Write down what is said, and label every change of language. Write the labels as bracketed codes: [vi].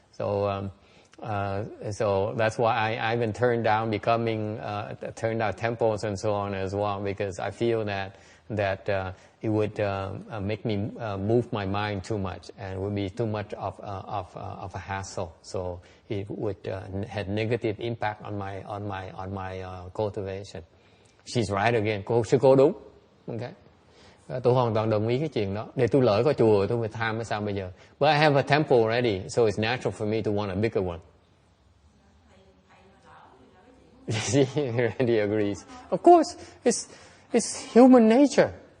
[en] So that's why I even turned down temples and so on as well, because I feel that it would make me move my mind too much, and would be too much of a hassle. So it would have negative impact on my cultivation. She's right again. [vi] Sư cô đúng. [en] Okay. [vi] Tôi hoàn toàn đồng ý cái chuyện đó. Để tôi lỡ có chùa tôi phải tham hay sao bây giờ? [en] But I have a temple already, so it's natural for me to want a bigger one. She already agrees. Of course, it's human nature.